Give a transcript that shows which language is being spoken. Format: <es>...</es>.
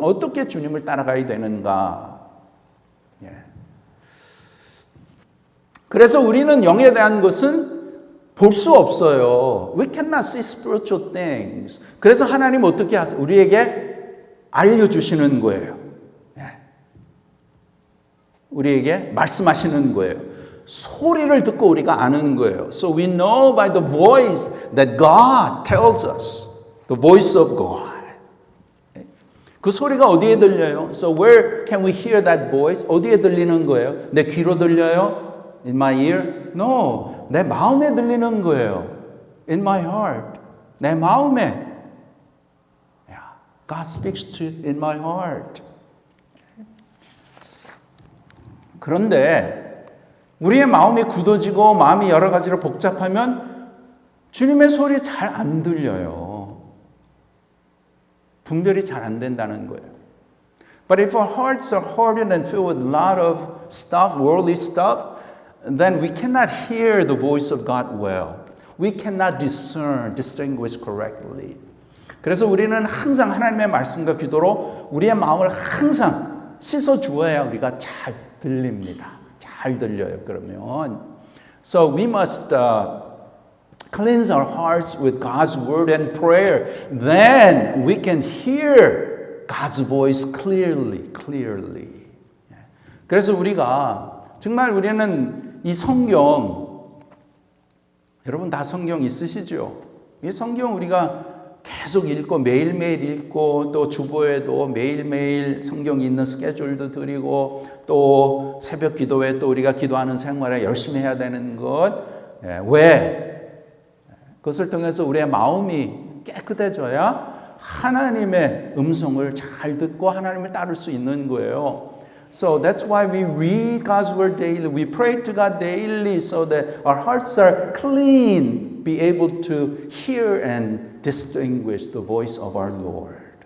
<ko>어떻게 주님을 따라가야 되는가? 그래서 우리는 영에 대한 것은 볼 수 없어요.</ko> <en>We cannot see spiritual things.</en> <ko>그래서 하나님 어떻게 하세요? 우리에게 알려주시는 거예요. 우리에게 말씀하시는 거예요. 소리를 듣고 우리가 아는 거예요.</ko> <en>So we know by the voice that God tells us. The voice of God.</en> <ko>그 소리가 어디에 들려요?</ko> <en>So where can we hear that voice?</en> <ko>어디에 들리는 거예요? 내 귀로 들려요?</ko> <en>In my ear? No.</en> <ko>내 마음에 들리는 거예요.</ko> <en>In my heart.</en> <ko>내 마음에.</ko> <en>Yeah. God speaks to in my heart.</en> <ko>그런데 우리의 마음이 굳어지고 마음이 여러 가지로 복잡하면 주님의 소리 잘 안 들려요. 분별이 잘 안 된다는 거예요.</ko> <en>But if our hearts are hardened and filled with a lot of stuff, worldly stuff, then we cannot hear the voice of God well. We cannot distinguish correctly.</en> <ko>그래서 우리는 항상 하나님의 말씀과 기도로 우리의 마음을 항상 씻어 주어야 우리가 잘 들립니다. 잘 들려요. 그러면</ko> <en>so we must cleanse our hearts with God's word and prayer. Then we can hear God's voice clearly.</en> <ko>그래서 우리가 정말 우리는 이 성경, 여러분 다 성경 있으시죠? 이 성경 우리가 계속 읽고 매일매일 읽고 또 주보에도 매일매일 성경이 있는 스케줄도 드리고 또 새벽 기도회 또 우리가 기도하는 생활에 열심히 해야 되는 것. 왜? 그것을 통해서 우리의 마음이 깨끗해져야 하나님의 음성을 잘 듣고 하나님을 따를 수 있는 거예요.</ko> <en>So that's why we read God's word daily. We pray to God daily so that our hearts are clean, be able to hear and distinguish the voice of our Lord.</en>